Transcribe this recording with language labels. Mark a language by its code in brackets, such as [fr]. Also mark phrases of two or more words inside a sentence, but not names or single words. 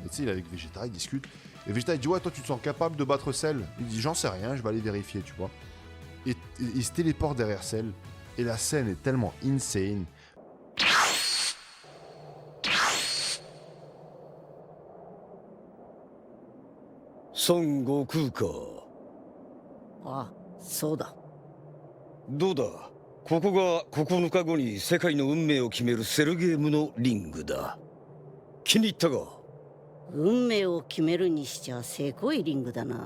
[fr] Et tu sais, il est avec Vegeta, il discute. Et Vegeta, il dit, ouais, toi, tu te sens capable de battre Cell? Il dit, j'en sais rien, je vais aller vérifier, tu vois. Et il se téléporte derrière Cell. Et la scène est tellement insane. [ja] Son Goku か。ああ、そうだ。どうだ、ここが9日後に世界の運命を決めるセルゲームのリングだ。気に入ったか？運命を決めるにしちゃせこいリングだな。